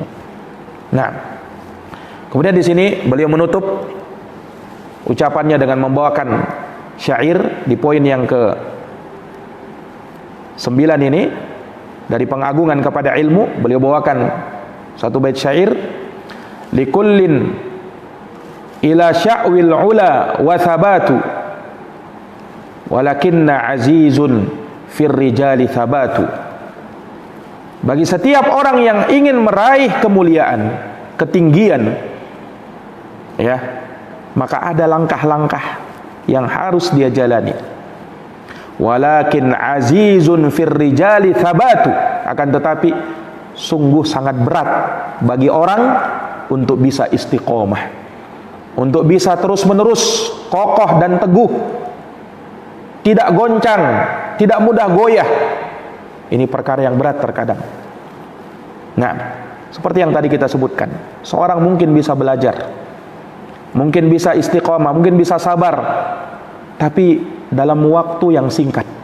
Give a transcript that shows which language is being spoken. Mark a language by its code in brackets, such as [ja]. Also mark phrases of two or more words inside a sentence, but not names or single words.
[id] Nah, kemudian di sini beliau menutup ucapannya dengan membawakan syair di poin yang ke-9 ini. Dari pengagungan kepada ilmu, beliau bawakan satu bait syair, [ar] لكل إلى شأو العلا حركات ولكن عزيز في الرجال ثبات. [id] Bagi setiap orang yang ingin meraih kemuliaan, ketinggian, ya, maka ada langkah-langkah yang harus dia jalani. [ar] ولكن عزيز في الرجال ثبات, [id] akan tetapi sungguh sangat berat bagi orang untuk bisa istiqomah, untuk bisa terus-menerus kokoh dan teguh, tidak goncang, tidak mudah goyah. Ini perkara yang berat terkadang. Nah, seperti yang tadi kita sebutkan, seorang mungkin bisa belajar, mungkin bisa istiqomah, mungkin bisa sabar, tapi dalam waktu yang singkat.